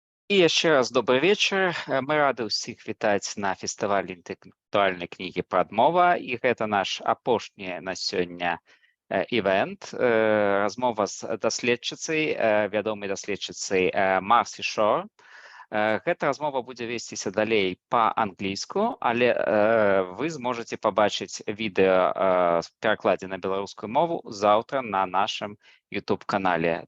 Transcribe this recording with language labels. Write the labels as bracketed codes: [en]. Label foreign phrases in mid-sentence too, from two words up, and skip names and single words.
[uk] І ще раз добрий вечір. Ми раді всіх [be] вітаць на фестывалі інтэлектуальнай кнігі Pradmova, і гэта наш апошні на сёння івент. Размова з даследчыцай, вядомай даследчыцай Marci Shore. Гэта размова будзе весціся далей па-англійску, але вы зможаце пабачыць відэа з перакладзе на беларускую мову заўтра на нашым YouTube-канале.